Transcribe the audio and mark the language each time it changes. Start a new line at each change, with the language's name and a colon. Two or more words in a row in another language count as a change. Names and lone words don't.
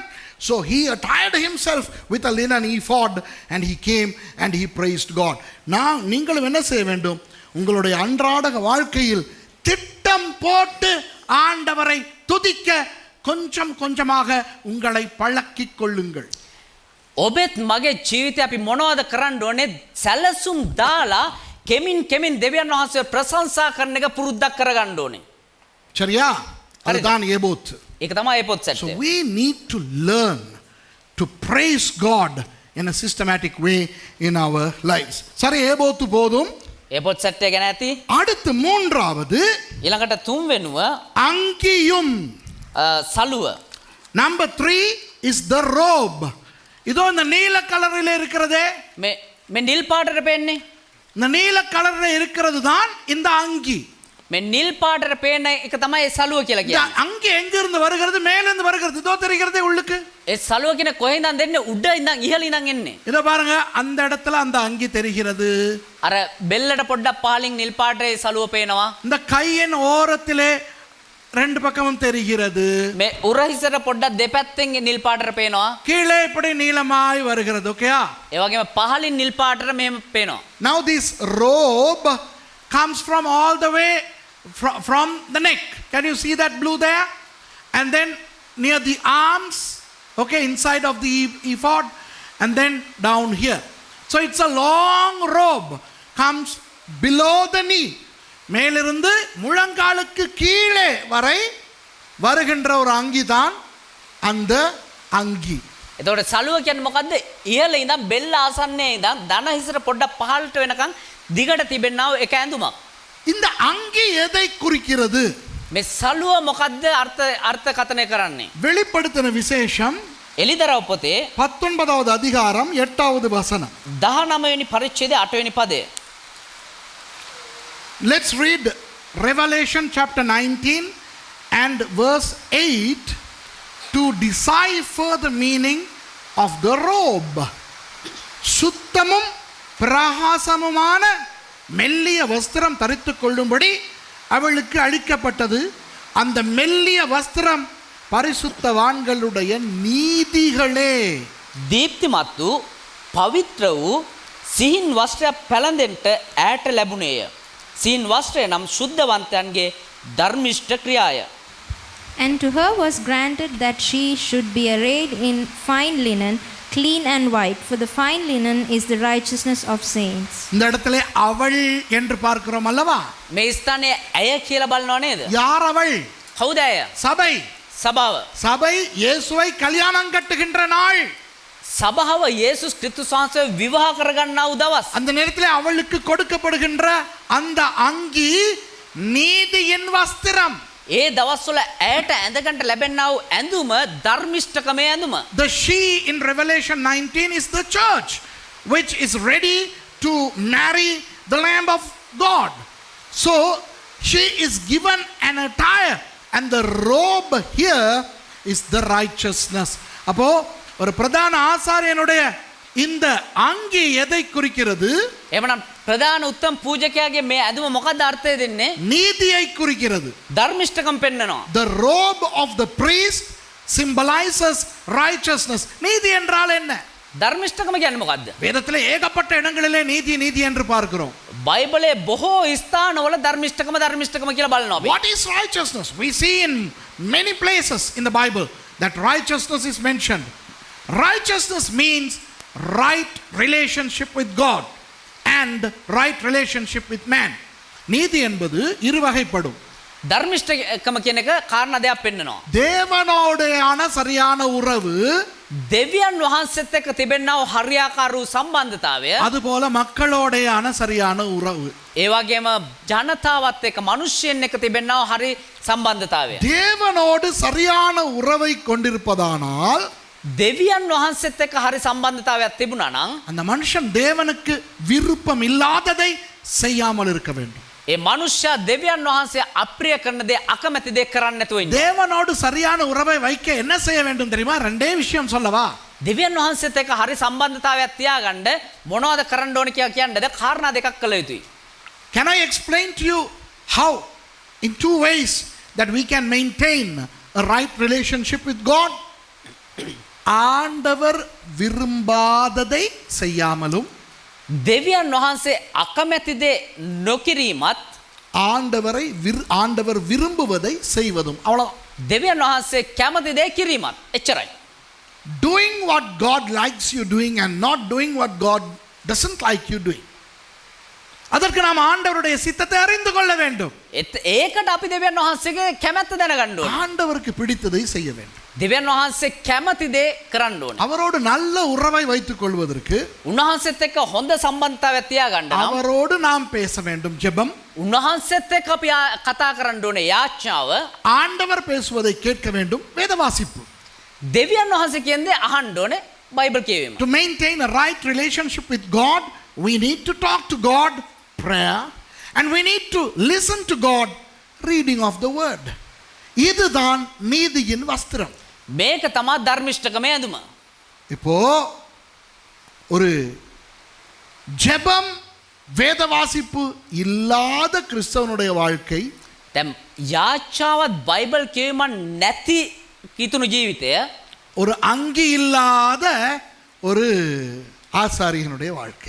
English: So he attired himself with a linen ephod and he came and he praised God.
Tamil: நான் நீங்களும் என்ன செய்ய வேண்டும்? உங்களுடைய அன்றாட வாழ்க்கையில் திட்டம் போட்டு ஆண்டவரை துதிக்க கொஞ்சம் கொஞ்சமாக உங்களை பழக்கிக் கொள்ளுங்கள்.
Sinhala: ඔබෙත් මගේ ජීවිතේ අපි මොනවද කරන්න ඕනේ? සැලසුම් දාලා කෙමින් කෙමින් දෙවියන් වහන්සේ ප්‍රශංසා කරන එක පුරුද්දක් කරගන්න ඕනේ.
Tamil: சரியா? அதுதான் ஏபோத்.
Sinhala: ඒක තමයි ඒපොත් සෙට්
English: So
Sinhala: එක.
English: we need to learn to praise God in a systematic way in our lives.
Tamil: சரி, ஏபோத்து போதும்.
Sinhala: ඒපොත් සෙට් එක ගැන ඇති.
Tamil: அடுத்து மூன்றாவது
Sinhala: ඊළඟට තුන්වෙනුව
Tamil: அங்கியும்.
Sinhala: සලුව.
English: Number 3 is the robe.
Tamil: இதோ இந்த நீல கலரில் இருக்கிறதே,
Sinhala: මේ නිල් පාටට පේන්නේ.
Tamil: இந்த நீல கலரில் இருக்கிறது தான் இந்த அங்கி.
Sinhala: මේ නිල් පාටට පේන එක තමයි ඒ සලුව කියලා
Tamil: இந்த
Sinhala: කියන්නේ.
Tamil: அங்கி எங்க இருந்து வருகிறது? மேல இருந்து வருகிறது. இதோ தெரிகிறதே உள்ளுக்கு.
Sinhala: ඒ සලුව කියන කොහෙන්ද දෙන්නේ? උඩ ඉඳන් ඉහළ ඉඳන් එන්නේ.
Tamil: இதோ பாருங்க, அந்த இடத்துல அந்த அங்கி தெரிகிறது.
Sinhala: අර බෙල්ලට පොඩ්ඩක් පහලින් නිල් පාටේ සලුව පේනවා.
Tamil: இந்த கையின் ஓரத்திலே ரெண்டு பக்கமும் தெரிகிறது.
Sinhala: මේ උරහිසට පොඩ්ඩක් දෙපැත්තෙන් නිල් පාටට පේනවා.
Tamil: கீழே இப்படி நீலமாய் வருகிறது. ஓகேயா?
Sinhala: ඒ වගේම පහලින් නිල් පාටට මෙහෙම පේනවා.
English: Now this robe comes from all the way from the neck. Can you see that blue there? And then near the arms, okay, inside of the ephod, and then down here. So it's a long robe, comes below the knee.
Tamil: மேலிருந்து முழங்காலுக்கு கீழே வரை வருகின்ற ஒரு அங்கி தான் அந்த அங்கி.
Sinhala: එතකොට සලුව කියන්නේ මොකද්ද? ඉහළ ඉඳන් බෙල්ල ආසන්නයේ ඉඳන් දන හිසට පොඩ්ඩක් පහළට වෙනකන් දිගට තිබෙනා එක ඇඳුමක්.
Tamil: இந்த அங்கி எதை குறிக்கிறது?
Sinhala: මේ සලුව මොකද්ද අර්ථකථනය කරන්නේ?
Tamil: வெளிப்படுத்தின விசேஷம்
Sinhala: එලිදරව් පොතේ
Tamil: 19வது அதிகாரம் 8வது வசனம்.
Sinhala: 19 වෙනි පරිච්ඡේදයේ 8 වෙනි පදය.
English: Let's read Revelation chapter 19 and verse 8 to decipher the meaning of the robe.
Tamil: சுத்தமும் பிரகாசமுமான மெல்லிய வஸ்திரம் தரித்துக் கொள்ளும்படி அவளுக்கு அளிக்கப்பட்டது. அந்த மெல்லிய வஸ்திரம் பரிசுத்தவான்களுடைய நீதிகளே.
Sinhala: දීප්තිමත් වූ පවිත්‍ර වූ සිහින් වස්ත්‍රයක් පැළඳෙන්නට ඈට ලැබුණේය. සිහින් වස්ත්‍රය නම් ශුද්ධවන්තයන්ගේ ධර්මිෂ්ඨ ක්‍රියාය.
English: And to her was granted that she should be arrayed in fine linen, clean and white, for the fine linen is the righteousness of saints.
Tamil: இந்த இடத்திலே அவள் என்று பார்க்கிறோம் அல்லவா?
Sinhala: මේ ස්ථානයේ ඇය කියලා බලනව නේද?
Tamil: யார் அவள்?
Sinhala: කවුද ඇය?
Tamil: சபை.
Sinhala: සභාව.
Tamil: சபை இயேசுவை கல்யாணம் கட்டுகின்ற நாள்.
Sinhala: සභාව යේසුස් ක්‍රිස්තුස් වහන්සේ විවාහ කරගන්නා වූ දවස්.
Tamil: அந்த நேரத்தில் அவளுக்கு கொடுக்கப்படுகின்ற அந்த அங்கி நீதியின் வஸ்திரம்.
Sinhala: ඒ දවස්වල ඇයට ඇඳගන්න ලැබෙනා වූ ඇඳුම ධර්මිෂ්ඨකමේ ඇඳුම.
English: The she in Revelation 19 is the church which is ready to marry the Lamb of God. So she is given an attire and the robe here is the righteousness.
Tamil: அப்போ ஒரு பிரதான ஆசாரியனுடைய இந்த அங்கி எதை குறிக்கிறது?
Sinhala: එවනම් ප්‍රධාන උත්තම පූජකයාගේ මේ ඇඳුම මොකක්ද අර්ථය දෙන්නේ?
Tamil: நீதியை குறிக்கிறது.
Sinhala: ධර්මිෂ්ඨකම් පෙන්නනවා.
English: The robe of the priest symbolizes righteousness.
Tamil: நீதி என்றால் என்ன?
Sinhala: ධර්මිෂ්ඨකම කියන්නේ මොකක්ද?
Tamil: வேதத்திலே ஏகப்பட்ட இடங்களிலே நீதி நீதி என்று பார்க்கிறோம்.
Sinhala: බයිබලයේ බොහෝ ස්ථානවල ධර්මිෂ්ඨකම කියලා බලනවා අපි.
English: What is righteousness? We see in many places in the Bible that righteousness is mentioned. Righteousness means right relationship with God and right relationship with man.
Tamil: நீதி என்பது இருவகைப்படும்.
Sinhala: ධර්මිෂ්ඨකම කියන එක කාරණා දෙයක් පෙන්නනවා.
Tamil: தேவனோடையான சரியான உறவு,
Sinhala: දෙවියන් වහන්සේත් එක්ක තිබෙනා වූ හරියාකාරූ සම්බන්ධතාවය,
Tamil: அதுபோல மக்களோடையான சரியான உறவு.
Sinhala: ඒ වගේම ජනතාවත් එක්ක මිනිස්යන් එක්ක තිබෙනා වූ හරි සම්බන්ධතාවය.
Tamil: தேவனோடு சரியான உறவை கொண்டிருப்பதானால்
Sinhala: දෙවියන් වහන්සේත් එක්ක හරි සම්බන්ධතාවයක් තිබුණා නම්
Tamil: அந்த மனுஷன் தேவனுக்கு விருப்பம் இல்லாததை செய்யாமல் இருக்க வேண்டும்.
Sinhala: ඒ මනුෂ්‍යයා දෙවියන් වහන්සේ අප්‍රිය කරන දේ අකමැති දේ කරන්නේ නැතුව ඉන්න.
Tamil: தேவனோடு சரியான உறவை வைக்க என்ன செய்ய வேண்டும் தெரியுமா? ரெண்டே விஷயம் சொல்லவா?
Sinhala: දෙවියන් වහන්සේත් එක්ක හරි සම්බන්ධතාවයක් තියාගන්න මොනවද කරන්න ඕන කියලා කියන්නද? කාරණා දෙකක් කළ යුතුයි.
English: Can I explain to you how in two ways that we can maintain a right relationship with God?
Tamil: ஆண்டவர் விரும்பாததை செய்யாமலும்
Sinhala: දෙවියන් වහන්සේ අකමැති දේ නොකිරීමත්
Tamil: ஆண்டவர் விரும்புவதை செய்வதும். அவ்வளவு.
Sinhala: දෙවියන් වහන්සේ කැමති දේ කිරීමත් එච්චරයි.
English: Doing what God likes you doing and not doing what God doesn't like you doing.
Tamil: அதற்கு நாம் ஆண்டவருடைய சித்தத்தை அறிந்து கொள்ள வேண்டும்.
Sinhala: ඒකට අපි දෙවියන් වහන්සේගේ කැමැත්ත දැනගන්න ඕනේ.
Tamil: ஆண்டவருக்கு பிடித்ததை செய்ய வேண்டும்.
Sinhala: දෙවියන් වහන්සේ කැමති දේ කරන්න ඕනේ.
Tamil: அவரோடு நல்ல உறவை வைத்துக் கொள்வதற்கு
Sinhala: උන්වහන්සේත් එක්ක හොඳ සම්බන්ධතාවයක් තියාගන්න නම්
Tamil: அவரோடு நாம் பேச வேண்டும். ஜெபம்.
Sinhala: උන්වහන්සේත් එක්ක අපි කතා කරන්න ඕනේ යාඥාව.
Tamil: ஆண்டவர் பேசுவதை கேட்க வேண்டும். வேத வாசிப்பு.
Sinhala: දෙවියන් වහන්සේ කියන්නේ අහන්න ඕනේ බයිබල් කියවීම.
English: To maintain a right relationship with God, we need to talk to God, prayer, and we need to listen to God, reading of the word.
Tamil: இதுதான் நீதியின் வஸ்திரம்.
Sinhala: මේක තමයි ධර්මිෂ්ඨකමේ ඇඳුම.
Tamil: இப்போ ஒரு ஜெபம் வேத வாசிப்பு இல்லாத கிறிஸ்தவனுடைய வாழ்க்கை
Sinhala: දැන් යාඥාවත් බයිබල් කියවීම නැති කිතුණු ජීවිතය,
Tamil: ஒரு அங்கி இல்லாத ஒரு ஆசாரியனுடைய வாழ்க்கை.